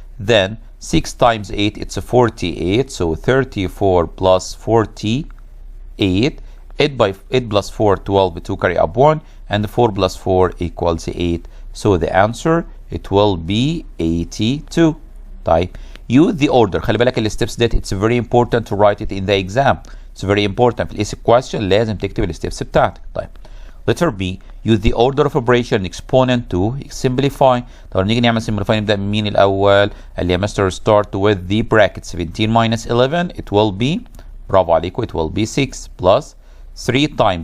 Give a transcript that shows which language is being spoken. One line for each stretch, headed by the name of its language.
English: Then 6 times 8, it's a 48, so 34 plus 48. 8 plus 4, 12, 2 carry up 1, and 4 plus 4 equals 8. So the answer, it will be 82. طيب, use the order.
Arabic: خلي بالك الستبس ديت,
English: it's very important to write it in the exam. It's very important.
Arabic: في الايسي question لازم تكتب الستبس بتاعتك.
English: طيب, letter B, use the order of operation exponent to simplify.
Arabic: طب نيجي نعمل
English: simplify
Arabic: نبدأ من مين الأول؟ قال لي يا مستر
English: start with the bracket 17 minus 11, it will be,
Arabic: برافو عليكم,
English: it will be 6 plus 3 times.